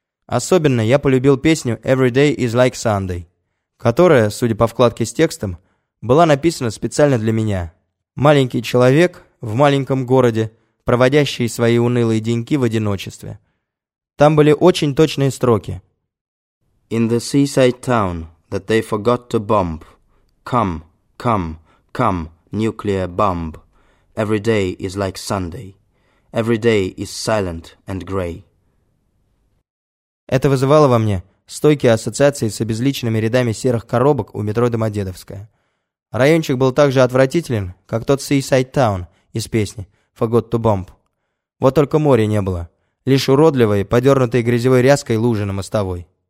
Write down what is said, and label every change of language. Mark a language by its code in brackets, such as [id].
[ru] Особенно я полюбил песню Every Day is Like Sunday, которая, судя по вкладке с текстом, была написана специально для меня. Маленький человек в маленьком городе, проводящий свои унылые деньки в одиночестве. Там были очень точные строки. [en] In the seaside town that they forgot to bomb, come, come, come, nuclear bomb, every day is like Sunday, every day is silent and grey. [ru] Это вызывало во мне стойкие ассоциации с обезличенными рядами серых коробок у метро Домодедовская. Райончик был так же отвратителен, как тот Seaside Town из песни «Forgot to Bomb». Вот только моря не было, лишь уродливые, подернутые грязевой ряской лужи на мостовой.